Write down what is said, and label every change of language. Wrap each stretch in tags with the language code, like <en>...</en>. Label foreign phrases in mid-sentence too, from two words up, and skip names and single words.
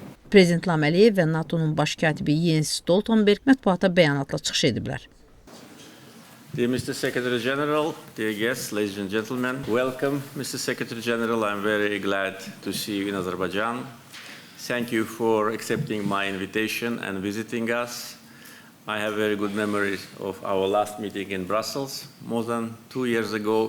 <az>Prezident İlham Əliyev və NATO-nun Baş katibi Yens Stoltenberq mətbuata bəyanatla çıxış ediblər.</az> <en>Dear Mr. Secretary General, dear guests, ladies and gentlemen, welcome, Mr. Secretary General. I'm very glad to see you in Azerbaijan. Thank you for accepting my invitation and visiting us. I have very good memories of our last meeting in Brussels more than 2 years ago.</en>